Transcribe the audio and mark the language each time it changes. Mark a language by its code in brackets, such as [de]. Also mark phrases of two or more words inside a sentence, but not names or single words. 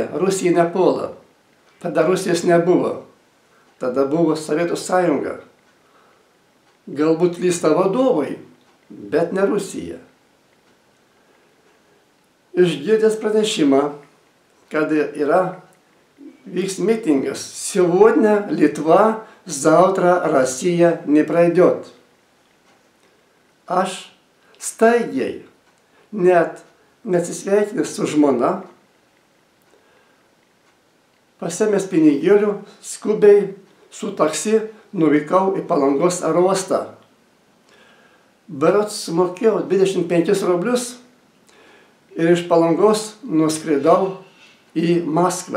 [lt] Rusija nepuola. Tada Rusijos nebuvo. Tada buvo Sovietų Sąjunga. Galbūt klysta vadovai, bet ne Rusija. Išgirdęs pranešimą, kad vyks митинgas. [ru] Сегодня Литва, завтра Россия не пройдет. [lt] Aš staigiai, net neatsisveikinęs su žmona, pasiėmęs pinigėlių, skubiai su taksi nuvykau į Palangos aerouostą. Berods sumokėjau 25 rublius ir iš Palangos nuskridau į Maskvą.